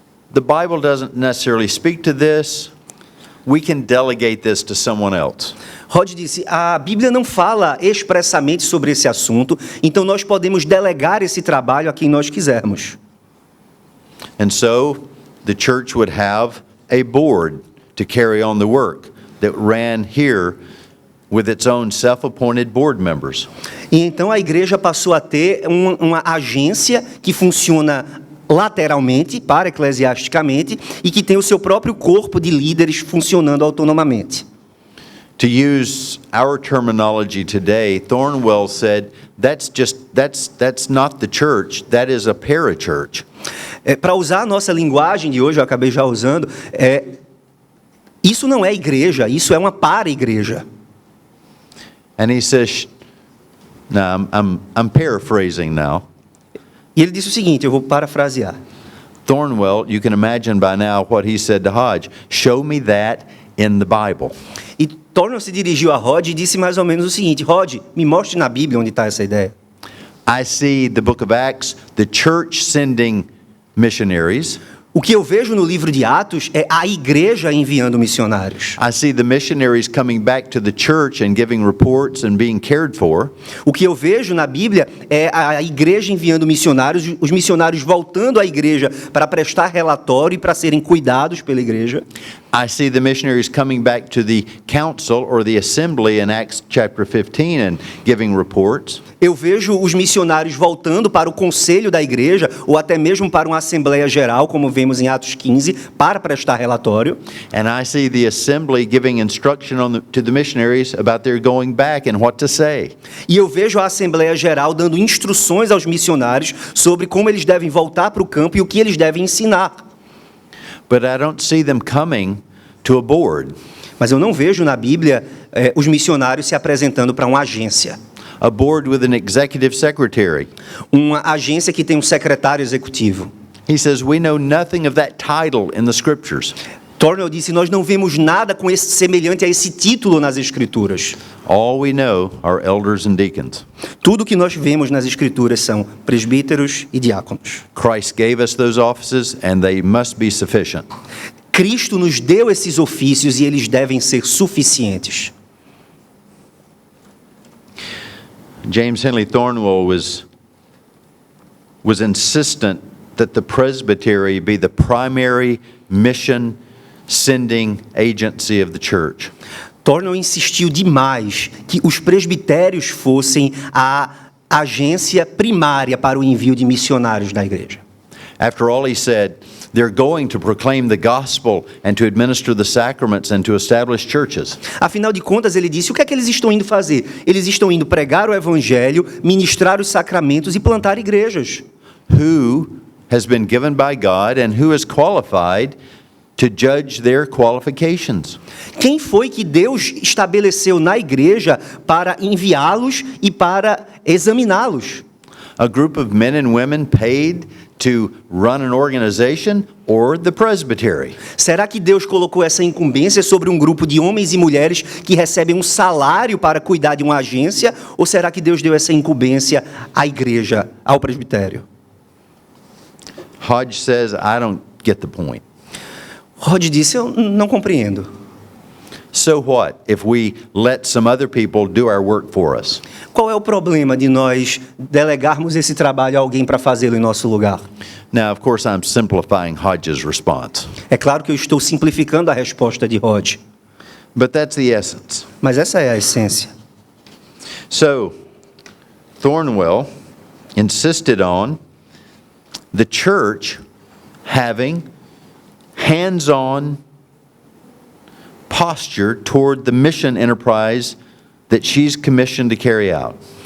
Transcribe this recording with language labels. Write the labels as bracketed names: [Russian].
[English] the Bible doesn't necessarily speak to this. We can delegate this to someone else. [Portuguese] Hodge disse: a Bíblia não fala expressamente sobre esse assunto, então nós podemos delegar esse trabalho a quem nós quisermos. [English] And so the church would have a board to carry on the work that ran here with its own self-appointed board members. [Portuguese] E então a igreja passou a ter uma agência que funciona lateralmente, para-eclesiasticamente, e que tem o seu próprio corpo de líderes funcionando autonomamente. [English] To use our terminology today, Thornwell said that's not the church, that is a parachurch. [Portuguese] Para usar a nossa linguagem de hoje, eu acabei já usando, isso não é igreja, isso é uma para-igreja. [English] And he says, now I'm paraphrasing now. [Portuguese] E ele disse o seguinte, eu vou parafrasear. [English] Thornwell, you can imagine by now what he said to Hodge, show me that in the Bible. [Portuguese] E Thornwell se dirigiu a Hodge e disse mais ou menos o seguinte: Hodge, me mostre na Bíblia onde está essa ideia. [English] I see the book of Acts, the church sending missionaries. [Portuguese] O que eu vejo no livro de Atos é a igreja enviando missionários. [English] I see the missionaries coming back to the church and giving reports and being cared for. [Portuguese] O que eu vejo na Bíblia é a igreja enviando missionários, os missionários voltando à igreja para prestar relatório e para serem cuidados pela igreja. [English] I see the missionaries coming back to the council or the assembly in Acts chapter 15 and giving reports. [Portuguese] Eu vejo os missionários voltando para o conselho da igreja ou até mesmo para uma assembleia geral, como vemos em Atos 15, para prestar relatório. [English] And I see the assembly giving instruction to the missionaries about their going back and what to say. [Portuguese] E eu vejo a assembleia geral dando instruções aos missionários sobre como eles devem voltar para o campo e o que eles devem ensinar. [English] But I don't see them coming to a board. [Portuguese] Mas eu não vejo na Bíblia os missionários se apresentando para uma agência. [English] A board with an executive secretary. [Portuguese] Uma agência que tem um secretário executivo. [English] He says we know nothing of that title in the scriptures. [Portuguese] Thornwell disse: nós não vemos nada com esse semelhante a esse título nas Escrituras. [English] All we know are elders and deacons. [Portuguese] Tudo que nós vemos nas Escrituras são presbíteros e diáconos. [English] Christ gave us those offices and they must be sufficient. [Portuguese] Cristo nos deu esses ofícios e eles devem ser suficientes. [English] James Henley Thornwell was insistent that the presbytery be the primary mission sending agency of the church. [Portuguese] Thornwell insistiu demais que os presbitérios fossem a agência primária para o envio de missionários da igreja. [English] After all, he said, they're going to proclaim the gospel and to administer the sacraments and to establish churches. [Portuguese] Afinal de contas, ele disse, o que é que eles estão indo fazer? Eles estão indo pregar o evangelho, ministrar os sacramentos e plantar igrejas. [English] Who has been given by God and who is qualified to judge their qualifications? [Portuguese] Quem foi que Deus estabeleceu na igreja para enviá-los e para examiná-los? [English] A group of men and women paid to run an organization or the presbytery? [Portuguese] Será que Deus colocou essa incumbência sobre um grupo de homens e mulheres que recebem um salário para cuidar de uma agência? Ou será que Deus deu essa incumbência à igreja, ao presbitério? [English] Hodge says, I don't get the point. [Portuguese] Hodge disse, eu não compreendo. [English] So what if we let some other people do our work for us? [Portuguese] Qual é o problema de nós delegarmos esse trabalho a alguém para fazê-lo em nosso lugar? [English] Now, of course, I'm simplifying Hodge's response, [Portuguese] É claro que eu estou simplificando a resposta de Hodge, [English] but that's the essence. [Portuguese] mas essa é a essência. [English] So, Thornwell insisted on the church having hands-on posture toward the mission enterprise that she's commissioned to carry out.